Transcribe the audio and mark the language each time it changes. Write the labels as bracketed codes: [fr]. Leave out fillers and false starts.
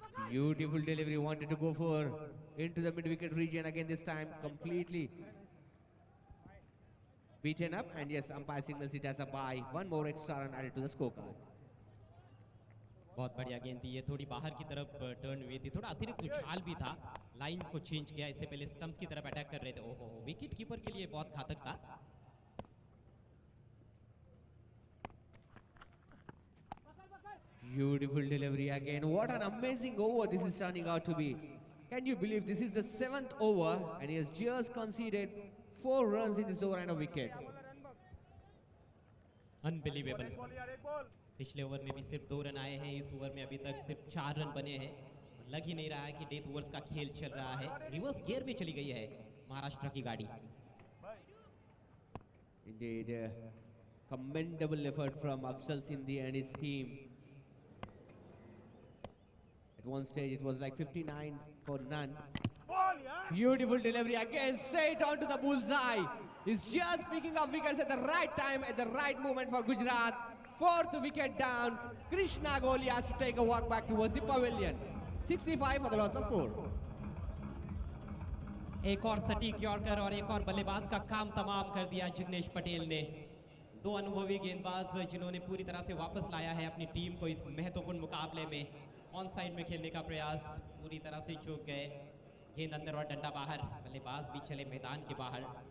[en] Beautiful delivery, wanted to go for into the mid-wicket region again, this time completely beaten up, and yes, umpire signals it as a bye. One more extra run added to the scorecard. [hi] बहुत बढ़िया गेंद थी ये, थोड़ी बाहर की तरफ turn हुई थी, थोड़ा अतिरिक्त उछाल भी था, लाइन को चेंज किया, इससे पहले स्टंप्स की तरफ अटैक कर रहे थे। ओहो, विकेट कीपर के लिए बहुत घातक था। [en] Beautiful delivery again. What an amazing over this is turning out to be. Can you believe this is the 7th over, and he has just conceded 4 runs in this over and a wicket. Unbelievable. [hi] पिछले over में भी सिर्फ 2 run आए हैं, इस over में अभी तक सिर्फ 4 रन बने हैं। लग ही नहीं रहा है कि डेथ ओवर्स का खेल चल रहा है। रिवर्स गियर में चली गई है महाराष्ट्र की गाड़ी। [en] Indeed, commendable effort from Afzal Sindhi and his team. At one stage, it was like 59 for none. Beautiful delivery again, straight onto the bullseye. He's just picking up wickets at the right time, at the right moment for Gujarat. 4th wicket down. Krishna Kohli has to take a walk back towards the pavilion. 65 for the loss of 4. [hi] एक और सटीक yorker और एक और बल्लेबाज का काम तमाम कर दिया जिग्नेश पटेल ने। 2 अनुभवी गेंदबाज जिन्होंने पूरी तरह से वापस लाया है अपनी टीम को इस महत्वपूर्ण मुकाबले में। ऑन साइड में खेलने का प्रयास पूरी तरह से चूक गए। गेंद अंदर और डंडा बाहर, बल्लेबाज भी चले मैदान के बाहर।